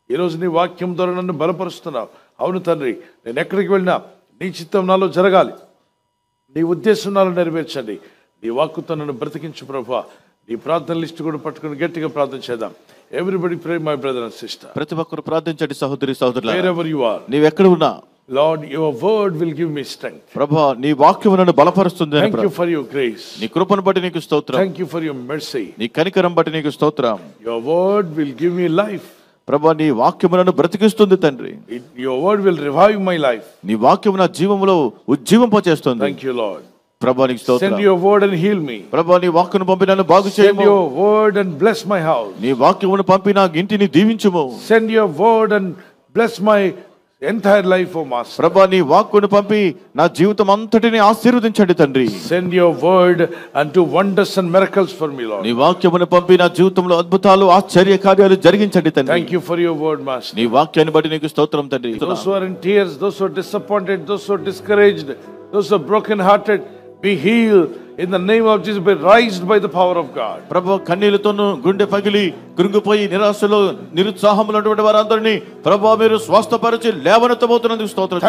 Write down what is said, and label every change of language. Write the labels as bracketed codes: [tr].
[te] ఈరోజు నీ వాక్యం ద్వారా నన్ను బలపరుస్తున్నావు. అవును తండ్రి, నేను ఎక్కడికి వెళ్ళినా నీ చిత్తం నాలో జరగాలి, నీ ఉద్దేశం నాలో నెరవేర్చండి. నీ వాక్కుతో నన్ను బ్రతికించు ప్రభా. నీ ప్రార్థన లిస్టు కూడా పట్టుకుని గట్టిగా ప్రార్థన చేద్దాం. [en] Everybody pray my brother and sister. [te] ప్రతి ఒక్కరు ప్రార్థించండి సహోదరి సహోదరులారా. [en] Wherever you are, [te] నీవు ఎక్కడ ఉన్నా, [en] Lord, your word will give me strength. [te] ప్రభువా, నీ వాక్యము నన్ను బలపరుస్తుంది. [en] Thank you for your grace. [te] నీ కృపను బట్టి నీకు స్తోత్రం. [en] Thank you for your mercy. [te] నీ కనికరం బట్టి నీకు స్తోత్రం. [en] Your word will give me life. [te] ప్రభువా, నీ వాక్యము నన్ను బ్రతికిస్తుంది తండ్రి. [en] Your word will revive my life. [te] నీ వాక్యము నా జీవములో ఉజ్జీవింపచేస్తుంది. [en] Thank you, Lord. [te] ప్రభువా, నీకు స్తోత్రం. [en] Send your word and heal me. [te] ప్రభువా, నీ వాక్యమును పంపి నన్ను బాగు [en] Send [te] చేయము. [en] your word and bless my house. [te] నీ వాక్యమును పంపి నా ఇంటిని దీవించుము. [en] Send your word and bless my entire life, O Master. [te] ప్రభువా, నీ వాక్కును పంపి నా జీవితం అంతటిని ఆశీర్వదించండి తండ్రి. [en] Send your word and do wonders and miracles for me, Lord. [te] నీ వాక్యమును పంపి నా జీవితంలో అద్భుతాలు ఆశ్చర్య కార్యాలు జరిగించండి తండ్రి. [en] Thank you for your word, Master. [te] నీ వాక్యాన్ని బట్టి నీకు స్తోత్రం తండ్రి. [en] Those who are in tears, those who are disappointed, those who are discouraged, those who are broken-hearted, be healed in the name of Jesus. Be raised by the power of God. [te] ప్రభువా, కన్నీళ్లతోను గుండె పగిలి కృంగిపోయి నిరాశలో నిరుత్సాహంలో ఉన్నటువంటి వారందరినీ ప్రభువా మీరు స్వస్థపరిచి లేవనెత్తబోతున్నందుకు స్తోత్రం.